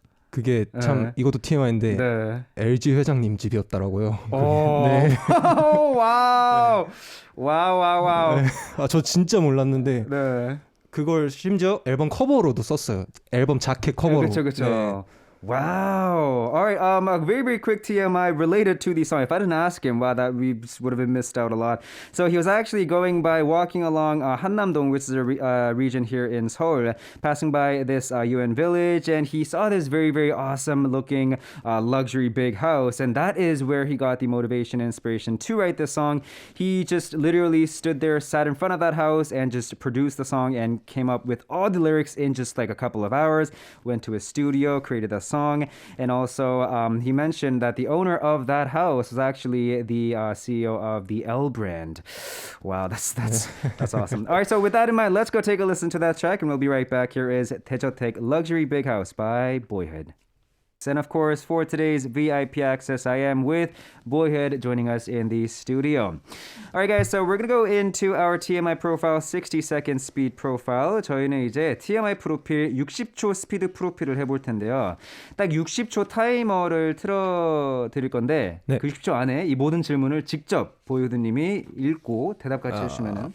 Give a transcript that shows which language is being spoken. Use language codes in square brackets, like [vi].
[ko] 그게 참 이것도 TMI인데 네. LG 회장님 집이었더라고요. 네. 와우. 와우. 네. 저 진짜 몰랐는데 네. 그걸 심지어 앨범 커버로도 썼어요. 앨범 자켓 커버로. 그렇죠. 네. [en] Wow. All right. A very, very quick TMI related to the song. If I didn't ask him, wow, that we would have been missed out a lot. So he was actually walking along Hannamdong, which is a region here in Seoul, passing by this UN village, and he saw this very, very awesome looking luxury big house, and that is where he got the motivation and inspiration to write this song. He just literally stood there, sat in front of that house, and just produced the song and came up with all the lyrics in just like a couple of hours. Went to his studio, created a song, and also he mentioned that the owner of that house was actually the CEO of the L brand. Wow, that's awesome. All right, so with that in mind, let's go take a listen to that track, and we'll be right back. Here is 대저택 Luxury Big House by Boyhood. And of course, for today's VIP access, I am with Boyhood joining us in the studio. All right, guys, so we're going to go into our TMI profile, 60-second speed profile. [ko] 저희는 이제 TMI 프로필 60초 스피드 프로필을 해볼 텐데요. 딱 60초 타이머를 틀어드릴 건데 네. 그 60초 안에 이 모든 질문을 직접 보이후드님이 읽고 대답 같이 해주시면